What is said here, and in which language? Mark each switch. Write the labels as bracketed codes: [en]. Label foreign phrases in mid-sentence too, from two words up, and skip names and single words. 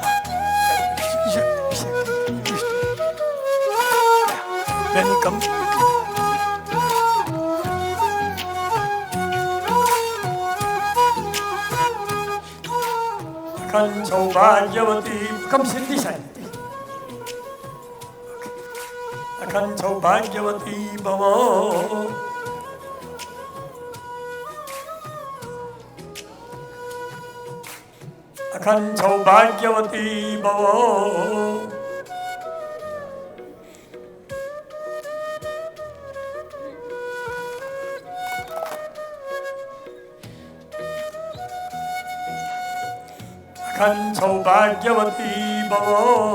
[en] Then you come. [sa] Akhand Saubhagyavati, [en] come sit this side. [sa] Akhand Saubhagyavati Bhava. Akhand Saubhagyavati Bhava. Akhand Saubhagyavati Bhava.